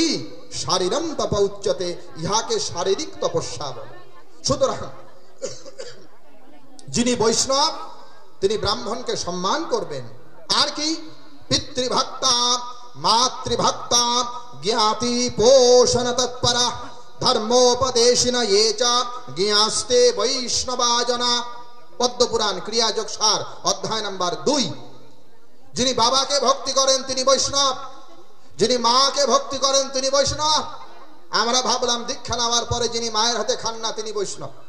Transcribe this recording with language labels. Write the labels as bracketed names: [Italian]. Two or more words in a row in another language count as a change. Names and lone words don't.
[Sanskrit] শারীরং তপ উচ্যতে, [Bangla] ইহাকে শারীরিক তপস্যা বলে। সুতরাং যিনি বৈষ্ণব তিনি ব্রাহ্মণকে সম্মান করবেন। আর কি? [Sanskrit] পিতৃভক্তা মাতৃভক্তা জ্ঞাতি পোষণ তৎপরা ধর্মোপদেশিন ये च ज्ञास्ते वैष्णवा जना। [Bangla] পদ্মপুরাণ ক্রিয়াযোগ সার অধ্যায় নাম্বার 2। যিনি বাবাকে ভক্তি করেন তিনি বৈষ্ণব, যিনি মাকে ভক্তি করেন তিনি বৈষ্ণব। আমরা ভাবলাম দীক্ষা নেওয়ার পরে যিনি মায়ের হাতে খান না তিনি বৈষ্ণব।